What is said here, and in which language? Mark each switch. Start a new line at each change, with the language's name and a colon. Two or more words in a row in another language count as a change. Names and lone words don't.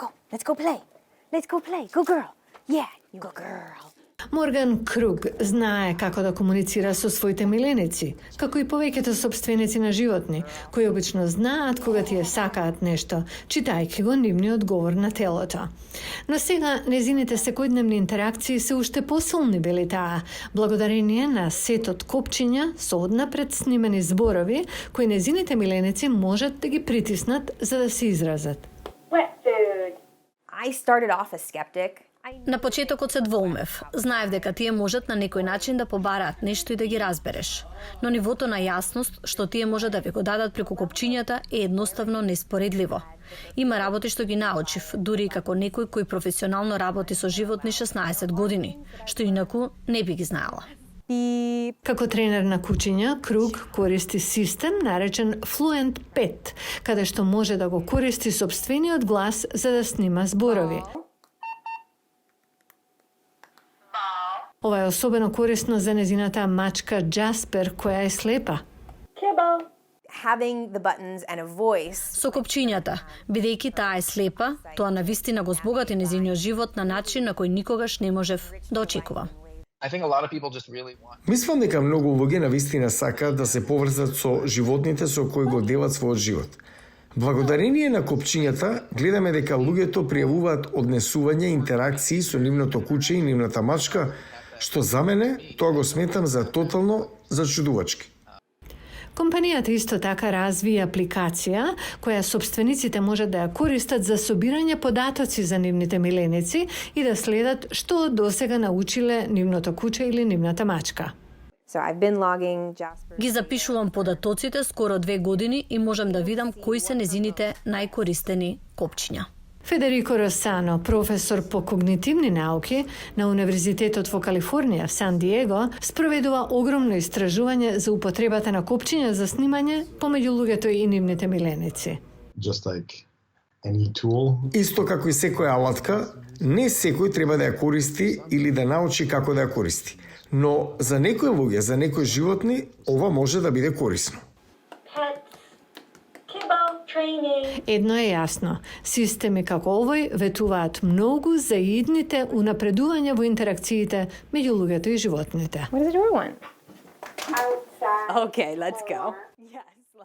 English: Let's go play. Let's go play. Go girl. Yeah, you go girl.
Macedonian: Морган Круг знае како да комуницира со своите миленици, како и повеќето собственици на животни, кои обично знаат кога тие сакаат нешто, читајќи го нивниот говор на телото. Но сега незините секојдневни интеракции се уште посилни били таа, благодарение на сетот копчиња со однапред снимени зборови, кои незините миленици можат да ги притиснат за да се изразат.
English: Wet food. I started off a skeptic.
Macedonian: На почетокот се двоумев. Знаев дека тие можат на некој начин да побараат нешто и да ги разбереш. Но нивото на јасност што тие може да ви го дадат преку копчињата е едноставно неспоредливо. Има работи што ги научив, дури и како некој кој професионално работи со животни 16 години, што инаку не би ги знаела. Како тренер на кучиња, Круг користи систем наречен Fluent Pet, каде што може да го користи сопствениот глас за да снима зборови. Ова е особено корисно за незината мачка Джаспер, која е слепа.
English: Kibble. Having the buttons and a voice.
Macedonian: Со копчињата, бидејќи таа е слепа, тоа навистина го збогати незиниот живот на начин на кој никогаш не можев да очекувам.
English: I think a lot of people just really want.
Macedonian: Мислам дека многу луѓе навистина сакаат да се поврзат со животните со кои го делат својот живот. Благодарение на копчињата, гледаме дека луѓето пријавуваат однесување, интеракции со нивното куче и нивната мачка, што за мене тоа го сметам за тотално зачудувачки. Компанијата исто така разви апликација која собствениците можат да ја користат за собирање податоци за нивните миленици и да следат што досега научиле нивното куче или нивната мачка.
English: So I've been logging Jasper.
Macedonian: Ги запишувам податоците скоро 2 години и можам да видам кои се незините најкористени копчиња. Федерико Росано, професор по когнитивни науки на Универзитетот во Калифорнија в Сан Диего, спроведува огромно истражување за употребата на копчиња за снимање помеѓу луѓето и нивните миленици.
English: Just like any tool.
Macedonian: Исто како и секоја алатка, не секој треба да ја користи или да научи како да ја користи. Но за некои луѓе, за некои животни, ова може да биде корисно. Едно е јасно, системи како овој ветуваат многу за идните унапредувања во интеракциите меѓу луѓето и животните.
English: What does the door want? Outside. Okay, let's go. Yes.